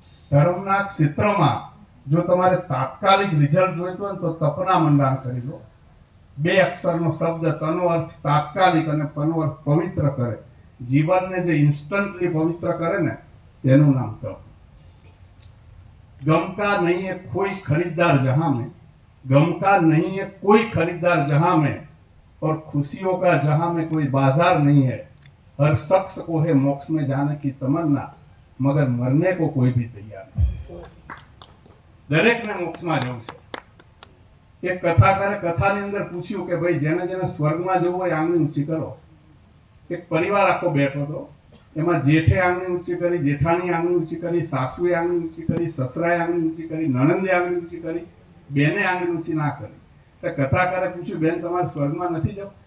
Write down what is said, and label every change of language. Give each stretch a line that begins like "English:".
Gujarati: ધર્મના ક્ષેત્રમાં જો તમારે તાત્કાલિક રિઝલ્ટ જોઈતો હોય તો તપના મંડાણ કરી લો. બે અક્ષરનો શબ્દ તનો અર્થ તાત્કાલિક અને પનો અર્થ પવિત્ર કરે. જીવનને જે ઇન્સ્ટન્ટલી પવિત્ર કરે ને તેનું નામ તપ.
Hindi: गम का नहीं है कोई खरीदार जहां में, गम का नहीं है कोई खरीदार जहां में, और खुशियों का जहां में कोई बाजार नहीं है. हर शख्स को है मोक्ष में जाने की तमन्ना, मगर मरने को कोई भी तैयार नहीं.
Gujarati: दरेक ने मोक्ष में जવું છે. એક કથાકારે કથાની અંદર પૂછ્યું કે ભાઈ જેને જેને સ્વર્ગમાં જવું હોય આંગળી ઊંચી કરો. એક પરિવાર આખો બેઠો હતો, એમાં જેઠે આંગળી ઊંચી કરી, જેઠાણી આંગળી ઊંચી કરી, સાસુએ આંગળી ઊંચી કરી, સસરાએ આંગળી ઊંચી કરી, નણંદે આંગળી ઊંચી કરી, બેને આંગળી ઊંચી ના કરી. તો કથાકારે પૂછ્યું, બેન તમારે સ્વર્ગમાં નથી જવું?